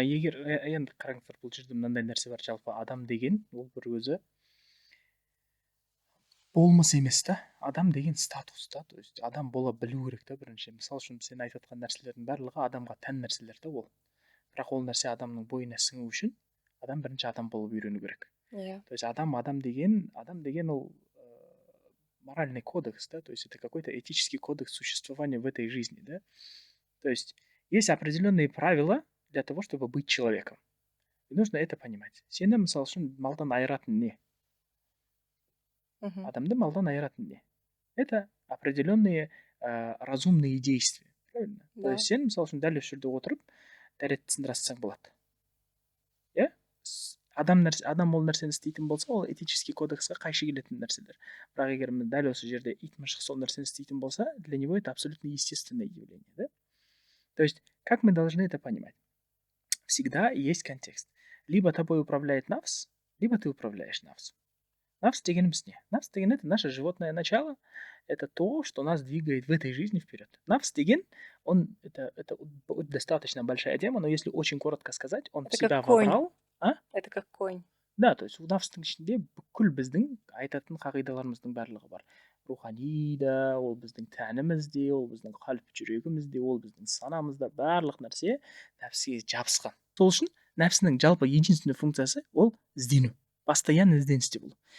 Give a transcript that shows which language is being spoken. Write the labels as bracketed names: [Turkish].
[Kazakh] Егер енді қараңыздар, бұл жерде мынандай нәрсе бар, жалпы адам деген ол бір өзі болмыс емес та, адам деген статус та, то есть адам бола білу керек та бірінші. Мысалы үшін сен айтып жатқан нәрселердің барлығы адамға тән нәрселер да ол. Бірақ ол нәрсе адамның бойына сіңу үшін адам бірінші адам болып үйрену керек. [Russian] То есть [Kazakh] адам деген ол [Russian] моральный кодекс, да, то есть это какой-то этический кодекс существования в этой жизни, да. То есть есть определенные правила для того, чтобы быть человеком. И нужно это понимать. [Kazakh] Сені мысалы үшін малдан айыратын не? Адамды малдан айыратын не? [Russian] Это определенные разумные действия, правильно? [Kazakh] То есть сен мысалы үшін дәл осы жерде отырып дәретті сындырасаң болады. Иә? Адам ол нәрсені істейтін болса, ол этический кодексқа қайшы келетін нәрселер. Бірақ егер дәл осы жерде ит мысық сол нәрсені істейтін болса, [Russian] для него это абсолютно естественное явление, да? То есть, как мы должны это понимать? Всегда есть контекст. Либо тобой управляет нафс, либо ты управляешь нафсом. [Kazakh] Нафс дегеніміз не? Нафс деген [Russian] это наше животное начало, это то, что нас двигает в этой жизни вперед. [Kazakh] Нафс деген, [Russian] это достаточно большая тема, но если очень коротко сказать, он это всегда вобрал. Это как конь. [Kazakh] Да, то есть нафстың ішінде бүкіл біздің айтатын қағидаларымыздың барлығы бар. рухани да, ол біздің тәнімізде, ол біздің қалып жүрегімізде, ол біздің санамызда, барлық нәрсе нәпсіге жабысқан. Сол үшін нәпсінің жалпы единственный функциясы ол іздену, постоянно ізденісте болу.